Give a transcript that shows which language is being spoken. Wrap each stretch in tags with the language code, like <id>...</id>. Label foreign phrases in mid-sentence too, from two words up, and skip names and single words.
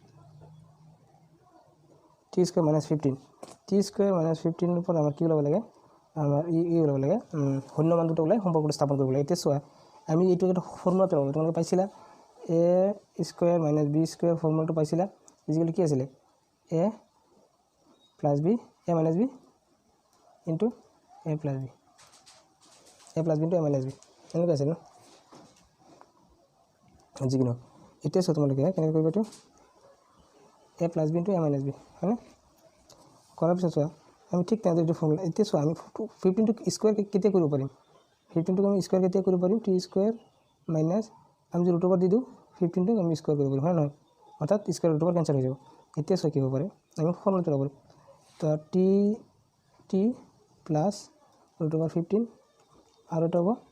<as>-15 ওপৰত আমাৰ কি ওলাব লাগে আমাৰ ওলাব লাগে শূন্য মান দুটা ওলাই সম্পৰ্কটো স্থাপন কৰিব লাগে এতিয়া চোৱা আমি এইটো এটা ফৰ্মুলাতে পাব তোমালোকে পাইছিলা a² - b² ফৰ্মুলাটো পাইছিলা = কি আছিলে a + b ইনটু a + b ইনটু a - b এনেকৈ আছিল ন যিকোনো এতিয়া চোৱা তোমালোকে কেনেকৈ কৰিবা এইটো a + b ইনটু a - b হয়নে কৰাৰ পিছত চোৱা আমি ঠিক তেনেদৰে এইটো ফৰ্মুলা এতিয়া চোৱা আমি 15টো স্কুৱাৰ কেতিয়া কৰিব পাৰিম 15টোক আমি স্কুৱাৰ কেতিয়া কৰিব পাৰিম t² - আমি যদি ৰুট দি দিওঁ 15টোক আমি স্কুৱাৰ কৰিব পাৰিম হয় নহয় অৰ্থাৎ</as> <en>square root</en> <as>কেঞ্চেল হৈ যাব এতিয়া চোৱা কি হ'ব পাৰে আমি ফৰ্মুলাটো ল'ব তো t প্লাছ √15 আৰু এটা হ'ব</as>